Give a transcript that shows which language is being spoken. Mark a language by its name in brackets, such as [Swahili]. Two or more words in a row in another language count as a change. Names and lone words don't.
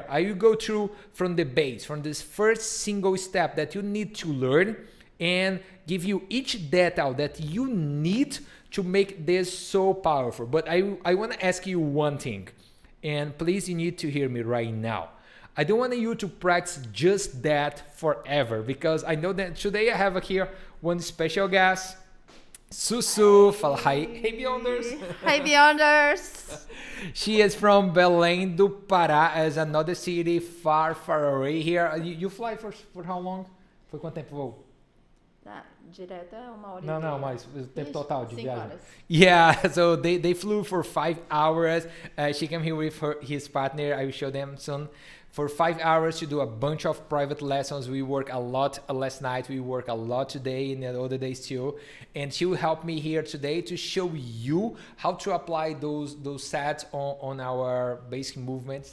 [English] I will go through from the base, from this first single step that you need to learn, and give you each detail that you need to make this so powerful. But I want to ask you one thing, and please, you need to hear me right now. I don't want you to practice just that forever, because I know that today I have here one special guest, Susu. [Portuguese] Fala hi. Hey, Beyonders. [English] Hi, Beyonders. She is from Belém do Pará, as another city far, far away here. You fly for how long? [Portuguese] Foi quanto tempo voo? Tá, direto é 1 hora e Não, meia. mas o tempo total de 5 viagem. horas. [English] Yeah, so they flew for 5 hours. She came here with his partner. I will show them soon. For 5 hours to do a bunch of private lessons. We work a lot last night. We work a lot today and the other days too. And she will help me here today to show you how to apply those sets on our basic movements.